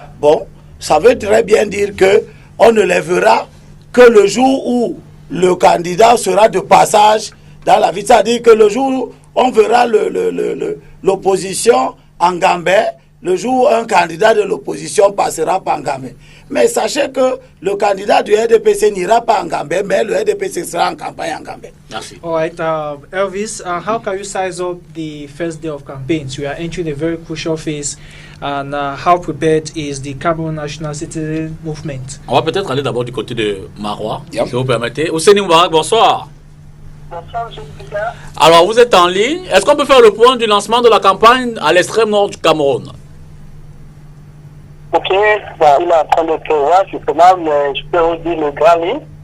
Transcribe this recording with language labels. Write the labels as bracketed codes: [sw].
[fr] Bon, ça veut très bien dire que on ne les verra que le jour où le candidat sera de passage dans la ville. C'est-à-dire que le jour où on verra l'opposition en Gambais, le jour où un candidat de l'opposition passera par Gambais. Mais sachez que le candidat du RDPC n'ira pas en Gambais, mais le RDPC sera en campagne en Gambais. Merci. [en] All right, Elvis, how can you size up the first day of campaigns? We are entering a very crucial phase, and how prepared is the Cameroon National Citizen Movement? [fr] On va peut-être aller d'abord du côté de Marois, si vous permettez. Ousseini Moubarak, bonsoir. Bonsoir, M. Président. Alors, vous êtes en ligne. Est-ce qu'on peut faire le point du lancement de la campagne à l'extrême nord du Cameroun? Ok, bon, il est en train de prévoir, justement, mais je peux vous dire le grand livre.